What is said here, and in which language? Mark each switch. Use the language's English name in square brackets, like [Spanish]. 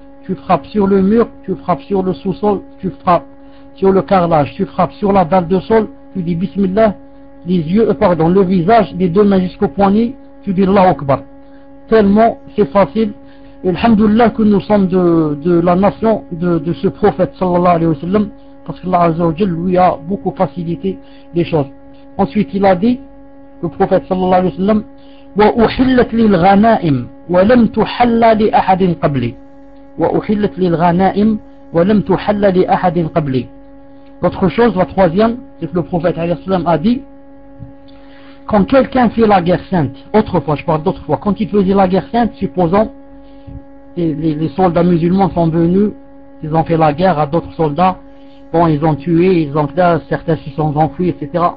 [French] Tu frappes sur le mur, tu frappes sur le sous-sol, tu frappes sur le carrelage, tu frappes sur la dalle de sol, tu dis bismillah, les yeux, pardon, le visage des deux mains jusqu'au poignet, tu dis Allah Akbar. Tellement c'est facile. Et alhamdoulilah que nous sommes de la nation de ce prophète sallallahu alayhi wa sallam, parce que Allah Azza wa Jal lui a beaucoup facilité les choses. Ensuite, il a dit, le prophète [Arabic] sallallahu alayhi wa sallam, وَأُحِلَّتْ لِلْغَنَائِمْ وَلَمْ تُحَلَّ لِأَحَدٍ قَبْلِ وَأُحِلَّتْ لِلْغَنَائِمْ وَلَمْ تُحَلَّ لِأَحَدٍ قَبْلِ. [French] L'autre chose, la troisième, c'est que le prophète alayhi wa sallam a dit, quand quelqu'un fait la guerre sainte, autrefois, je parle d'autrefois, quand il faisait la guerre sainte, supposons, les soldats musulmans sont venus, ils ont fait la guerre à d'autres soldats, bon, ils ont tué, ils ont là, certains se sont enfuis, etc.